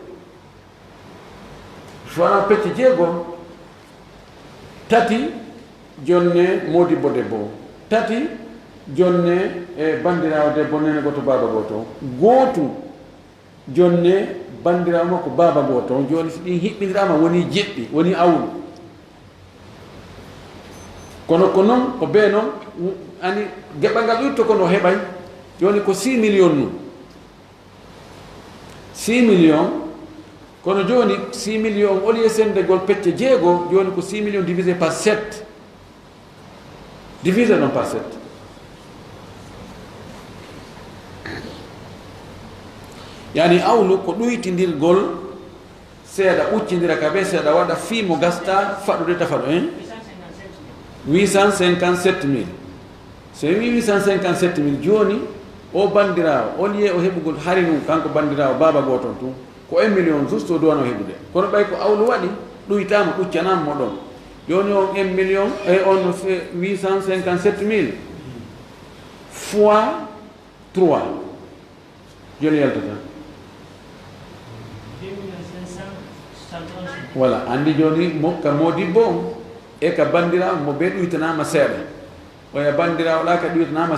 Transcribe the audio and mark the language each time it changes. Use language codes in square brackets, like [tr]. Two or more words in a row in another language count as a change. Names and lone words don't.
[ff] so wona pecce jeego tati jonne modibbo debbo tati jonne e bandirawo debbo nene goto baba goto gootu jonne bandirawo makko baba goto joni so ɗin hiɓɓidirama woni jeɗɗi woni awlu kono ko noon ko be noon ani geɓal ngal ƴutto kono heɓay joni ko 6 million nu 6 million kono joni 6 million [fr] au lieu [ff] sendegol pecce jeego joni ko 6 million [fr] divisé par 7 divisé non par 7 [ff] yani awlu ko ɗuytidirgol seeɗa ɓuccidira ka ɓe seeɗa waɗa fii mo gasta faɗude tafaɗo 857 000 so wi 857 000 joni o bandirawo [fr] au lieu [ff] o heɓugol hari num kanko bandirawo baba goton tun ko 1 million juste o duwano heɓude kono ɓay ko awlu waɗi ɗuytama ɓuccanama mo ɗon joni on 1 million e on 857 000 fois 3 joni yaltata voilà andi joni mokka modibbo on e ka bandirawo mo be ɗuytanama seeɗa oya bandirawo ɗa ka ɗuytanama